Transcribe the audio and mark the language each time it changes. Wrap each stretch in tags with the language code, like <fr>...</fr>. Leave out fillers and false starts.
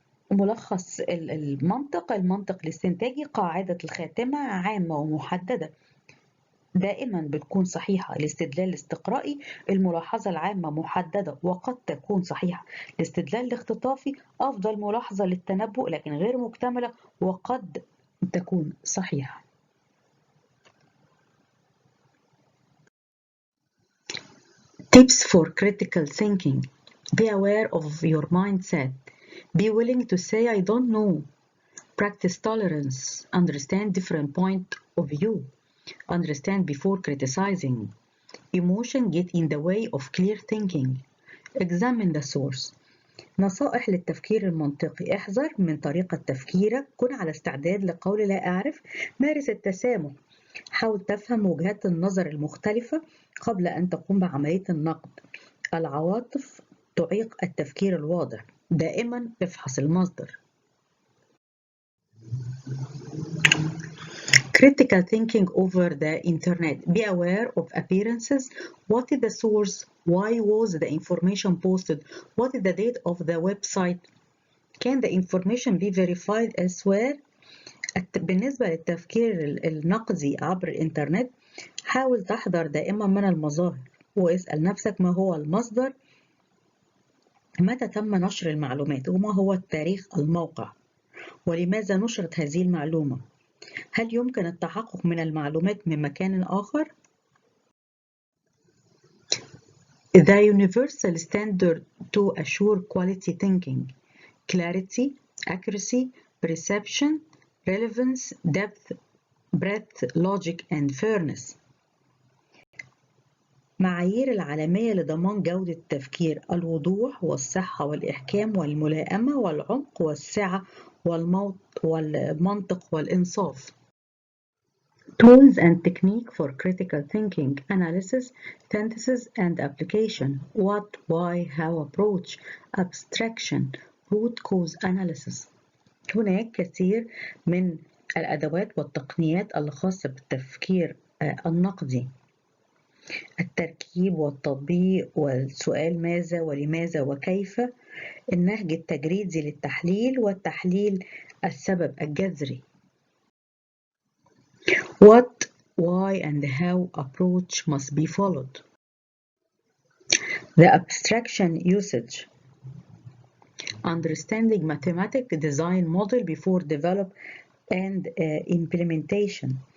<ar>ملخص المنطق الاستنتاجي قاعدة الخاتمة عامة ومحددة دائما بتكون صحيحة. الاستدلال الاستقرائي، الملاحظة العامة محددة وقد تكون صحيحة. الاستدلال الاختطافي، أفضل ملاحظة للتنبؤ لكن غير مكتملة وقد تكون صحيحة.</ar> <en>Tips for critical thinking. Be aware of your mindset. Be willing to say I don't know. Practice tolerance. Understand different point of view. Understand before criticizing. Emotion get in the way of clear thinking. Examine the source.</en> <ar>نصائح للتفكير المنطقي. احذر من طريقة تفكيرك. كن على استعداد لقول لا أعرف. مارس التسامح. حاول تفهم وجهات النظر المختلفة قبل أن تقوم بعملية النقد. العواطف تعيق التفكير الواضح. دائما افحص المصدر.</ar> <en>Critical thinking over the internet. Be aware of appearances. What is the source? Why was the information posted? What is the date of the website? Can the information be verified elsewhere?</en> <ar>بالنسبة للتفكير النقدي عبر الإنترنت، حاول تحذر دائما من المظاهر واسأل نفسك ما هو المصدر، متى تم نشر المعلومات، وما هو التاريخ الموقع، ولماذا نشرت هذه المعلومة. هل يمكن التحقق من المعلومات من مكان آخر؟</ar> <en>The universal standard to assure quality thinking: clarity, accuracy, perception, relevance, depth, breadth, logic and fairness.</en> <ar>معايير العالمية لضمان جودة التفكير: الوضوح والصحة والإحكام والملائمة والعمق والسعة والمنطق والإنصاف.</ar> <en>Tools and technique for critical thinking: analysis, synthesis and application. What, why, how, approach, abstraction, root cause analysis.</en> <ar>هناك كثير من الأدوات والتقنيات الخاصة بالتفكير النقدي: التركيب والتطبيق والسؤال ماذا ولماذا وكيف، النهج التجريدي للتحليل والتحليل السبب الجذري.</ar> <en>What, why and how approach must be followed. The abstraction usage: understanding mathematic design model before develop and implementation.</en>